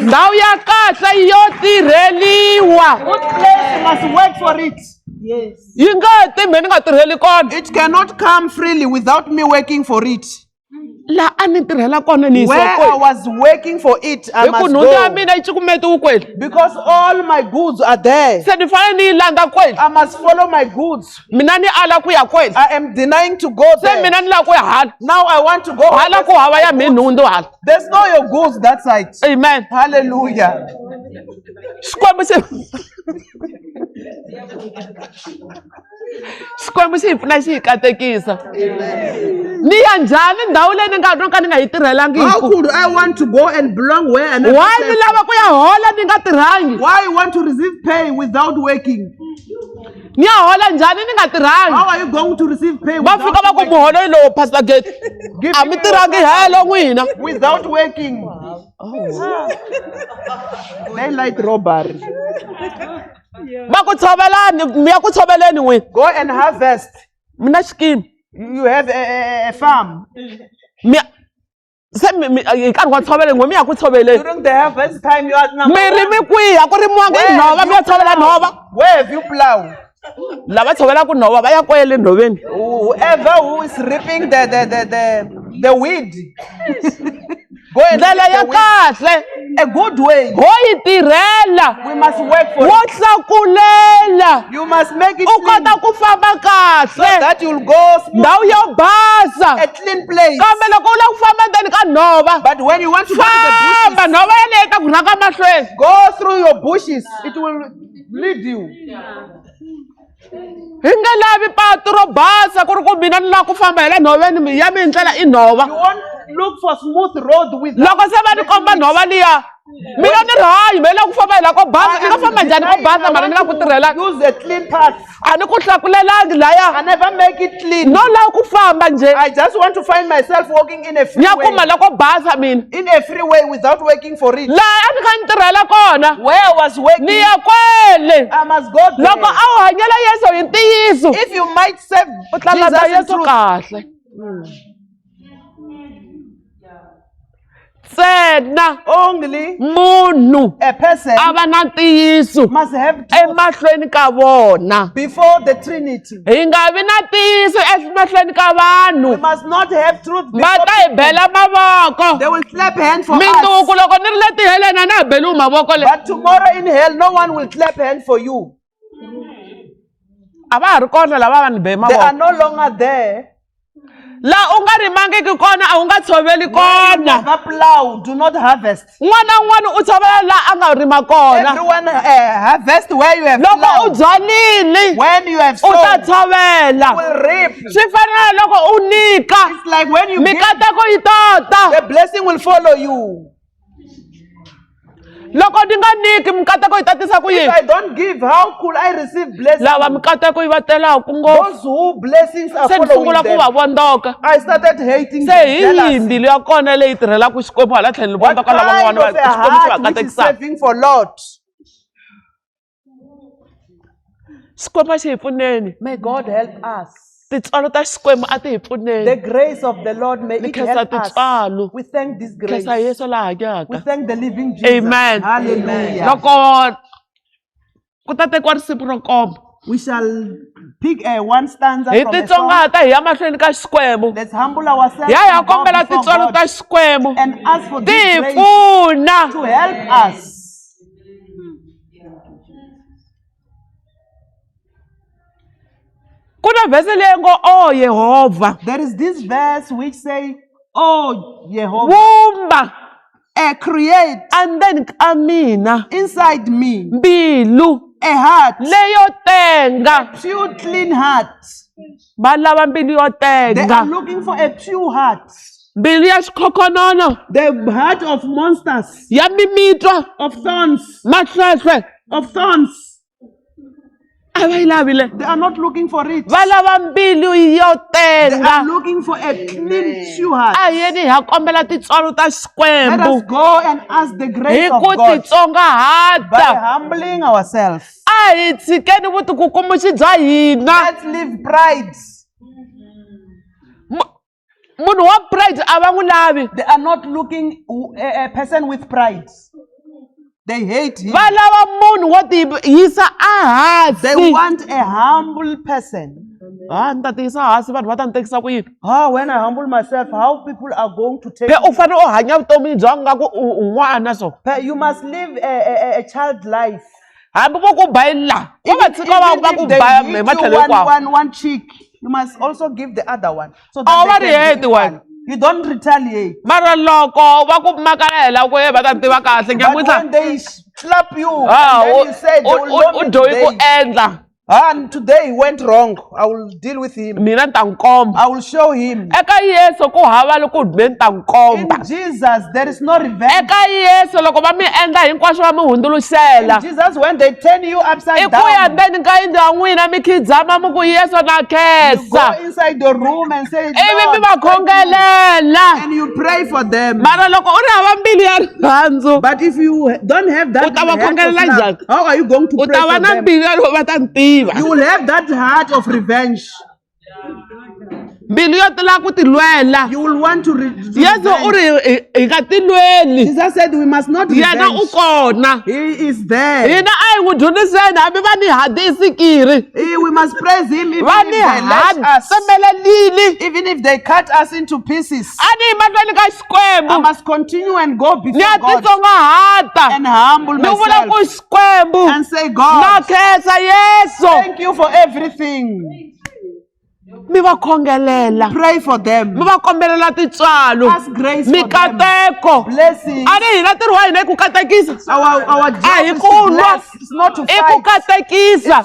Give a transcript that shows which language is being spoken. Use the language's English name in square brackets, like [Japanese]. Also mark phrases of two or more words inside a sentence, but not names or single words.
[Tsonga] ndhawu ya kahle yo tirheliwa [English] Good place, you must work for it. Yes. [Tsonga] yi nga ti mhe ni nga tirheli kona [English] It cannot come freely without me working for it. [Tsonga] laha a ni tirhela kona ni [English] Where [Tsonga] yisiwa [English] I was working for it, I [Tsonga] hi ku [English] must [Tsonga] nhundzu ya [English] go. [Tsonga] mina yi cukumetiwi kweli [English] Because all my goods are there. [Tsonga] se ni fanele ni yi landza kweli [English] I must follow my goods. [Tsonga] mina ni ala ku ya kweli [English] I am denying to go [Tsonga] se [English] there. [Tsonga] mina ni lava ku ya hala [English] Now I want to go. [Tsonga] hala ku hava ya mi nhundzu hala [English] There's no your goods that side. amen Hallelujah. [Tsonga] xikwembu xikwembu xi hi pfuna xi hi katekisa ni ya njhani ndhawu leyi ni ka ni nga yi [English] How [Tsonga] tirhelangiku [English] could I want to go and belong where I never why [Tsonga] ni [English] served? [Tsonga] lava ku ya hola ni nga tirhangi [English] Why you want to receive pay without working? [Tsonga] ni ya hola njhani ni nga tirhangi [English] How are you going to receive pay [Tsonga] va fika va [English] without [Tsonga] ku [English] working? [Tsonga] muholo yi lowu pastor gate a mi tirhangi helo n'wina [English] Without working. They like robbery. [Tsonga] va ku tshovelani mi ya ku tshoveleni n'wina [English] Go and harvest. [Tsonga] mi na xikimi [English] You have a farm. [Tsonga] se hi nkarhi wa ntshovelo n'we mi ya ku tshoveleni [English] During the harvest time, you are number [Tsonga] mi ri mi [English] one. [Tsonga] kwihi a ku rimiwanga hi nhova mi ya tshovela nhova [English] Where have you plowed? [Tsonga] lava tshovelaka nhova va ya kwele nhoveni [English] Whoever who is reaping the weed. Go and [Tsonga] ndlela [English] reap [Tsonga] ya [English] the weed. [Tsonga] kahle [English] A good way. [Tsonga] ho yi tirhela [English] We must work for [Tsonga] wo [English] it. [Tsonga] tlakulela [English] You must make it [Tsonga] u [English] clean [Tsonga] kota ku famba [English] so [Tsonga] kahle [English] that you'll go smooth. [Tsonga] ndhawu yo basa [English] A clean place. [Tsonga] kambe loko u lava ku famba endzeni ka nhova [English] But when you want to go to the [Tsonga] famba [English] bushes, [Tsonga] nhova yeleyi ta ku rhanga mahlweni [English] go through your bushes. It will lead you. [Tsonga] hi nge lavi patu ro basa ku ri ku mina ni lava ku famba hi le nhoveni ya mi ndlela i nhova [English] You won't look for smooth road with. [Tsonga] loko se va ni komba nhova liya mina ni rihanyo mi le ku famba hi la ko basa ni nga famba njhani ko basa mara ni nga ku tirhelanga [English] Use a clean path. [Tsonga] a ni ku hlakulelangi [English] I [Tsonga] laya [English] never make it clean. [Tsonga] no lava ku famba njhe [English] I just want to find myself walking in a [Tsonga] ni ya kuma [English] freeway. [Tsonga] la ko basa mina [English] In a freeway without working for it. [Tsonga] laha a ni kha ni tirhela kona [English] Where I was [Tsonga] ni [English] working, [Tsonga] ya kwele [English] I must go [Tsonga] loko [English] there. [Tsonga] a wu hanyela yesu hi ntiyiso [English] If you might serve [Tsonga] u tlangata [English] Jesus in yesu truth, [Tsonga] kahle ntsena [English] only [Tsonga] munhu [English] a person [Tsonga] a va na ntiyiso [English] must have truth [Tsonga] emahlweni ka vona [English] before the Trinity. [Tsonga] hi nga vi na ntiyiso emahlweni ka [English] We [Tsonga] vanhu [English] must not have truth [Tsonga] va [English] before [Tsonga] ta hi bela mavoko [English] they will clap hands for [Tsonga] minduku [English] us. [Tsonga] loko ni ri le tiheleni a na hi beliwi mavoko le [English] But tomorrow in hell, no one will clap hands for you. [Tsonga] a va ha ri kona lava vanhu be [English] They are [Tsonga] mavoko [English] no longer there. [Tsonga] laha u nga rimangiki kona a wu nga tshoveli kona [English] Never plow, do not harvest. [Tsonga] n'wana na un'wana u tshovela laha a nga rima kona [English] Everyone harvest where you have [Tsonga] loko u [English] plowed. [Tsonga] byalile [English] When you have [Tsonga] u ta [English] sown, [Tsonga] tshovela [English] you will reap. [Tsonga] swi fanele loko u nyika [English] It's like when you give, [Tsonga] mikateko yi tota [English] the blessing will follow you. [Tsonga] loko ni nga nyiki mikateko yi tatisa ku [English] If [Tsonga] yini [English] I don't give, how could I receive blessing? [Tsonga] lava mikateko yi va telaku ngopfu [English] Those who blessings are [Tsonga] se ni [English] following [Tsonga] sungula ku va [English] them. [Tsonga] vondzoka [English] I started hating [Tsonga] se [English] them, [Tsonga] hi [English] jealous. [Tsonga] yihi mbilu ya kona leyi tirhelaka xikwembu hala tlhelo ni [English] What [Tsonga] vondzoka lava [English] kind [Tsonga] n'wana [English] of a [Tsonga] xikwembu xi va [English] heart which is [Tsonga] katekisaka [English] serving for Lord? [Tsonga] xikwembu a xi hi pfuneni [English] May God help us. [Tsonga] tintswalo ta xikwembu a ti hi [English] The [Tsonga] pfuneni [English] grace of the Lord may [Tsonga] Ni [English] it [Tsonga] khensa [English] help us. [Tsonga] tintswalo. [English] We thank this grace. [Tsonga] khensa yesu la [English] We [Tsonga] hanyaka [English] thank the living Jesus. amen Hallelujah. [Tsonga] loko ku ta tekiwa risimu ro komba [English] We shall pick one stanza [Tsonga] hi [English] from a song. [Tsonga] titsongahata hi ya mahlweni ka xikwembu [English] Let's humble ourselves [Tsonga] ya ya [English] and bow [Tsonga] kombela [English] before [Tsonga] tintswalo [English] God [Tsonga] ta xikwembu [English] and ask for [Tsonga] ti [English] this [Tsonga] hi [English] grace [Tsonga] pfuna [English] to help us. [Tsonga] ku na vhesi leyi ngo o yehovha [English] There is this verse which say, "Oh Jehovah, [Tsonga] vumba [English] create [Tsonga] endzeni ka mina [English] inside me [Tsonga] mbilu [English] a heart, [Tsonga] leyo tenga. [English] pure clean heart. [Tsonga] Va lava mbilu yo [English] They are [Tsonga] tenga, [English] looking for a pure heart. [Tsonga] mbilu ya xikhokhonono, [English] The heart of monsters, [Tsonga] ya mimitwa, [English] of thorns, [Tsonga] mahlwehlwe [English] of thorns. [Tsonga] a va yi lavile. [English] They are not looking for it. [Tsonga] Va lava mbilu yo [English] They are [Tsonga] tenga. [English] looking for a clean, pure heart. [Tsonga] A yeni hi ya kombela tintswalo ta [English] Let us [Tsonga] Xikwembu [English] go and ask the [Tsonga] hi [English] grace of [Tsonga] ku [English] God by [Tsonga] titsongahata. [English] humbling ourselves. [Tsonga] A hi tshikeni vutikukumuxi bya hina. [English] Let's leave pride. [Tsonga] Munhu wa pride a va n'wi lavi. [English] They are not looking a person with pride. They hate him. [Tsonga] Va lava munhu wo tiyisa [English] They [Tsonga] ehansi. [English] want a humble person. [Tsonga] Ni ta tiyisa hansi vanhu va ta ni tekisa ku yini? [English] When I humble myself, how people are going to take [Tsonga] Phe u [English] me? [Tsonga] fanele u hanya vutomi bya ngaku u n'wana so. [English] You must live a child life. [Tsonga] Hambi vo ku bayila. Va va tshika va ku [English] Even if [Tsonga] baya [English] they [Tsonga] hi [English] hit [Tsonga] matlhelo [English] you [Tsonga] hinkwawo. [English] one cheek, you must also give the other one. So Oh, that what they can hate be one? equal. You don't retaliate. [Tsonga] Mara loko va ku makalela ku va ta tiva kahle [English] But when [Tsonga] nyamuntlha. [English] they slap you, Ah, and then you say, they will know [Tsonga] u [English] me [Tsonga] dyohi ku [English] today. [Tsonga] endla. [English] And today he went wrong. I will deal with him. [Tsonga] Mina ni ta n'wi komba. [English] I will show him. [Tsonga] Eka Yesu ku hava loko dwe ni ta n'wi komba. [English] In Jesus, there is no revenge. [Tsonga] Eka Yesu loko va mi endla hinkwaswo va mi hundzuluxela. [English] In Jesus, when they turn you I upside [Tsonga] ku ya [English] down, [Tsonga] ndzeni ka yindlu ya n'wina mi khidzama mi ku Yesu na [English] you go [Tsonga] khensa. [English] inside the room and say, [Tsonga] Ivi mi [English] Lord, [Tsonga] va [English] thank you. [Tsonga] khongelela. [English] And you pray for them. [Tsonga] Mara loko u ri hava mbilu ya rirhandzu, [English] But if you don't have that [Tsonga] U ta va [English] heart of [Tsonga] khongelela [English] love, [Tsonga] njhani? [English] how are you going to [Tsonga] u [English] pray [Tsonga] ta va [English] for [Tsonga] na [English] them? [Tsonga] mbilu ya loko va ta ni tiva. [English] You will have that heart of revenge. [Tsonga] Mbilu yo tala ku ti lwela. [English] You will want to [Tsonga] Yesu u [English] revenge. [Tsonga] ri hi nga ti lweli. [English] Jesus said we must not [Tsonga] Yena u [English] revenge. [Tsonga] kona. [English] He is there. [Tsonga] Hina a hi n'wi dyondziseni hambi va ni hadisi kiri. [English] We must praise him even [Tsonga] Va [English] if [Tsonga] ni [English] they let us, [Tsonga] tsemelelile. [English] even if they cut us into pieces. [Tsonga] A ni hi mahlweni ka [English] I [Tsonga] Xikwembu. [English] must continue and go [Tsonga] Ni [English] before [Tsonga] ya [English] God [Tsonga] titsongahata. [English] and humble [Tsonga] Ni vula ku [English] myself [Tsonga] Xikwembu [English] and say, [Tsonga] na [English] God, [Tsonga] khensa Yesu. [English] thank you for everything. [Tsonga] Mi va khongelela. [English] Pray for them. [Tsonga] Mi va kombelela tintswalo. [English] Ask grace for them. [Tsonga] Mikateko. [English] Blessings. [Tsonga] A ni hina ntirho wa hina i ku katekisa. [English] Our job [Tsonga] A hi [English] is [Tsonga] ku [English] to [Tsonga] lwa. [English] bless. It's not to [Tsonga] I ku [English] fight. [Tsonga] katekisa.